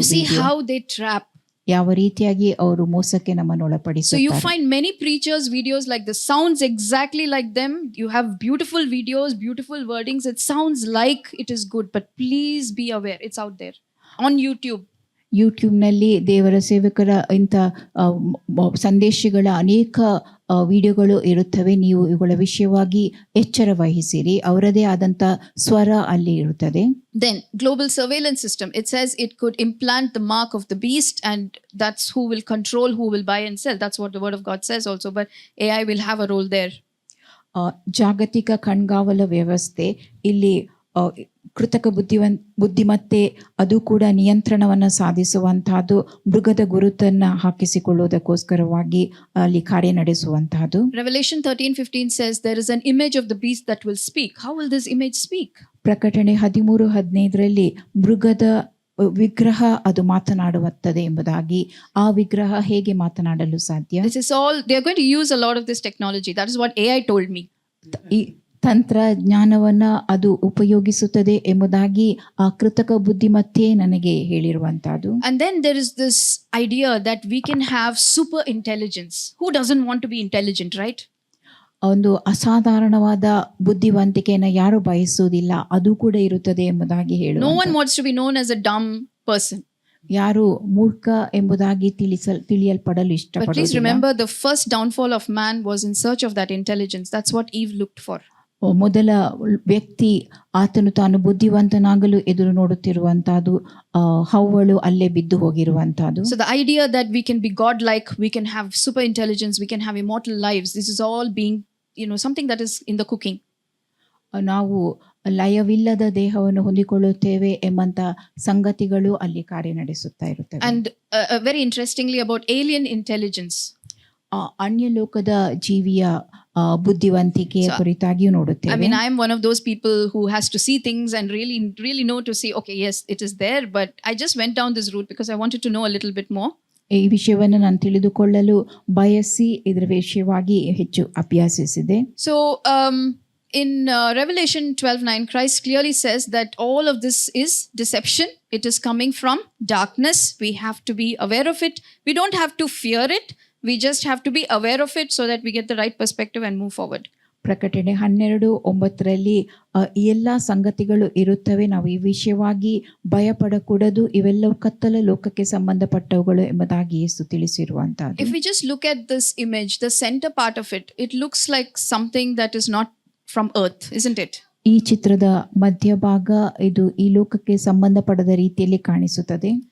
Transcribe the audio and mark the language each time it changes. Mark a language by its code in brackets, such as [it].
[en] You see [kn] video. [en] how they trap. [kn] ಯಾವ ರೀತಿಯಾಗಿ ಅವರು ಮೋಸಕ್ಕೆ ನಮ್ಮನ್ನು [en] So you [kn] ಒಳಪಡಿಸುತ್ತಾರೆ. [en] find many preachers videos like this, sounds exactly like them. You have beautiful videos, beautiful wordings. It sounds like it is good, but please be aware, it's out there on YouTube. [kn] ಯೂಟ್ಯೂಬ್ನಲ್ಲಿ ದೇವರ ಸೇವಕರ ಇಂಥ ಸಂದೇಶಗಳ ಅನೇಕ ವಿಡಿಯೋಗಳು ಇರುತ್ತವೆ. ನೀವು ಇವುಗಳ ವಿಷಯವಾಗಿ ಎಚ್ಚರ ವಹಿಸಿರಿ. ಅವರದೇ ಆದಂಥ ಸ್ವರ ಅಲ್ಲಿ ಇರುತ್ತದೆ. [en] Then global surveillance system, it says it could implant the mark of the beast, and that's who will control who will buy and sell. That's what the word of God says also, but AI will have a role there. [kn] ಜಾಗತಿಕ ಕಣ್ಗಾವಲ ವ್ಯವಸ್ಥೆ ಇಲ್ಲಿ ಕೃತಕ ಬುದ್ಧಿಮತ್ತೆ ಅದು ಕೂಡ ನಿಯಂತ್ರಣವನ್ನು ಸಾಧಿಸುವಂತಹದ್ದು, ಮೃಗದ ಗುರುತನ್ನು ಹಾಕಿಸಿಕೊಳ್ಳುವುದಕ್ಕೋಸ್ಕರವಾಗಿ ಅಲ್ಲಿ ಕಾರ್ಯ ನಡೆಸುವಂತಹದ್ದು. [en] Revelation 13:15 says there is an image of the beast that will speak. How will this image speak? [kn] ಪ್ರಕಟಣೆ 13:15 ಮೃಗದ ವಿಗ್ರಹ ಅದು ಮಾತನಾಡುತ್ತದೆ ಎಂಬುದಾಗಿ. ಆ ವಿಗ್ರಹ ಹೇಗೆ ಮಾತನಾಡಲು ಸಾಧ್ಯ? [en] This is all, they are going to use a lot of this technology. That is what AI told me. [kn] ಈ ತಂತ್ರಜ್ಞಾನವನ್ನ ಅದು ಉಪಯೋಗಿಸುತ್ತದೆ ಎಂಬುದಾಗಿ ಆ ಕೃತಕ ಬುದ್ಧಿಮತ್ತೆ ನನಗೆ ಹೇಳಿರುವಂತಹದ್ದು. [en] And then there is this idea that we can have super intelligence. Who doesn't want to be intelligent, right? [kn] ಒಂದು ಅಸಾಧಾರಣವಾದ ಬುದ್ಧಿವಂತಿಕೆಯನ್ನು ಯಾರು ಬಯಸುವುದಿಲ್ಲ, ಅದು ಕೂಡ ಇರುತ್ತದೆ ಎಂಬುದಾಗಿ ಹೇಳುವ. [en] No one wants to be known as a dumb person. [kn] ಯಾರು ಮೂರ್ಖ ಎಂಬುದಾಗಿ ತಿಳಿಯಲ್ಪಡಲು [en] But please [kn] ಇಷ್ಟಪಡುವುದಿಲ್ಲ. [en] remember, the first downfall of man was in search of that intelligence. That's what Eve looked for. [kn] ಮೊದಲ ವ್ಯಕ್ತಿ ಆತನು ತಾನು ಬುದ್ಧಿವಂತನಾಗಲು ಎದುರು ನೋಡುತ್ತಿರುವಂತಹದ್ದು, ಹವ್ವಳು ಅಲ್ಲೇ ಬಿದ್ದು ಹೋಗಿರುವಂತಹದ್ದು. [en] So the idea that we can be godlike, we can have super intelligence, we can have immortal lives, this is all being, something that is in the cooking. [kn] ನಾವು ಲಯವಿಲ್ಲದ ದೇಹವನ್ನು ಹೊಂದಿಕೊಳ್ಳುತ್ತೇವೆ ಎಂಬಂತ ಸಂಗತಿಗಳು ಅಲ್ಲಿ ಕಾರ್ಯ ನಡೆಸುತ್ತಾ ಇರುತ್ತವೆ. [en] And very interestingly about alien intelligence. [kn] ಅನ್ಯ ಲೋಕದ ಜೀವಿಯ ಬುದ್ಧಿವಂತಿಕೆಯ ಕುರಿತಾಗಿಯೂ [en] I [kn] ನೋಡುತ್ತೇವೆ. [en] mean, I am one of those people who has to see things and really know to see, okay, yes, it is there, but I just went down this route because I wanted to know a little bit more. [kn] ಈ ವಿಷಯವನ್ನು ನಾನು ತಿಳಿದುಕೊಳ್ಳಲು ಬಯಸಿ ಇದರ ವಿಷಯವಾಗಿ ಹೆಚ್ಚು ಅಭ್ಯಾಸಿಸಿದೆ. [en] So in Revelation 12:9, Christ clearly says that all of this is deception. It is coming from darkness. We have to be aware of it. We don't have to fear it. We just have to be aware of it so that we get the right perspective and move forward. [kn] ಪ್ರಕಟಣೆ 12:9 ಈ ಎಲ್ಲ ಸಂಗತಿಗಳು ಇರುತ್ತವೆ, ನಾವು ಈ ವಿಷಯವಾಗಿ ಭಯಪಡಕೂಡದು, ಇವೆಲ್ಲವೂ ಕತ್ತಲ ಲೋಕಕ್ಕೆ ಸಂಬಂಧಪಟ್ಟವುಗಳು ಎಂಬುದಾಗಿ ಯೇಸು ತಿಳಿಸಿರುವಂತಹದ್ದು. [en] If we just look at this image, the center part of it, it looks like something that is not from earth, isn't it? [kn] ಈ ಚಿತ್ರದ ಮಧ್ಯಭಾಗ ಇದು ಈ ಲೋಕಕ್ಕೆ ಸಂಬಂಧಪಡದ ರೀತಿಯಲ್ಲಿ ಕಾಣಿಸುತ್ತದೆ.